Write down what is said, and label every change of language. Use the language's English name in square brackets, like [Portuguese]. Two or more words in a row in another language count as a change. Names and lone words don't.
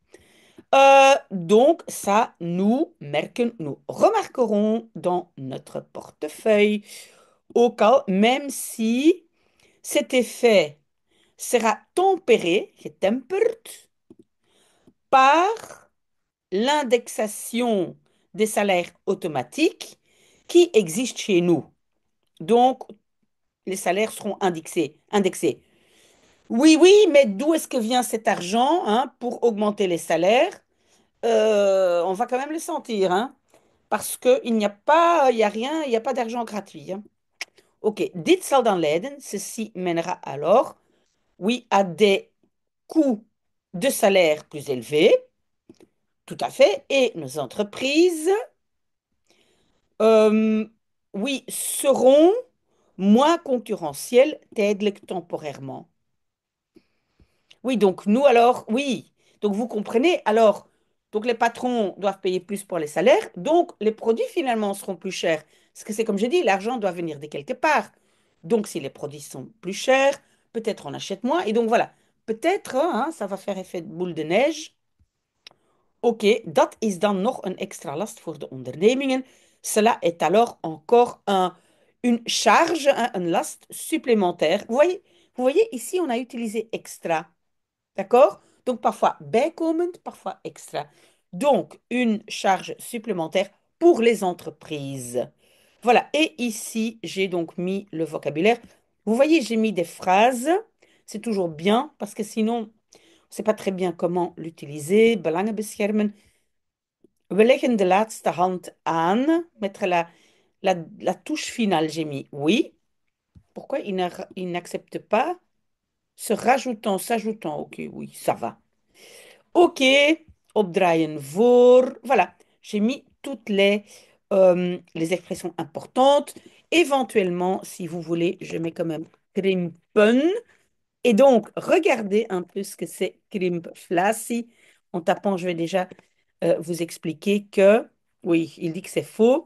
[French] Donc, ça, nous remarquerons dans notre portefeuille, au cas, même si cet effet sera tempéré, getemperd, par l'indexation des salaires automatiques qui existe chez nous. Donc, les salaires seront indexés. Oui, oui, mais d'où est-ce que vient cet argent, hein, pour augmenter les salaires? On va quand même le sentir, hein, parce qu'il n'y a pas, il y a rien, il n'y a pas d'argent gratuit, hein. [Dutch] Ok, dit zal dan leiden, [French] ceci mènera alors, oui, à des coûts de salaire plus élevés, tout à fait, et nos entreprises, euh, oui, seront moins concurrentielles tijdelijk temporairement. Oui, donc nous alors, oui. Donc vous comprenez, alors, donc les patrons doivent payer plus pour les salaires, donc les produits finalement seront plus chers. Parce que c'est comme je dis, l'argent doit venir de quelque part. Donc si les produits sont plus chers, peut-être on achète moins. Et donc voilà, peut-être, hein, ça va faire effet de boule de neige. [Dutch] Oké, dat is dan nog een extra last voor de ondernemingen. [French] Cela est alors encore une charge, hein, une last supplémentaire. Vous voyez, ici on a utilisé extra. D'accord? Donc parfois bijkomend, parfois extra. Donc une charge supplémentaire pour les entreprises. Voilà. Et ici, j'ai donc mis le vocabulaire. Vous voyez, j'ai mis des phrases. C'est toujours bien parce que sinon, on ne sait pas très bien comment l'utiliser. [Dutch] Belangen beschermen. We leggen de laatste hand aan. [French] Mettre la touche finale, j'ai mis oui. Pourquoi il n'accepte pas se rajoutant, s'ajoutant? Ok, oui, ça va. [Dutch] Ok, opdraaien voor. [French] Voilà, j'ai mis toutes les expressions importantes. Éventuellement, si vous voulez, je mets quand même krimpen. Et donc, regardez un peu ce que c'est krimpflassie. En tapant, je vais déjà vous expliquer que, oui, il dit que c'est faux.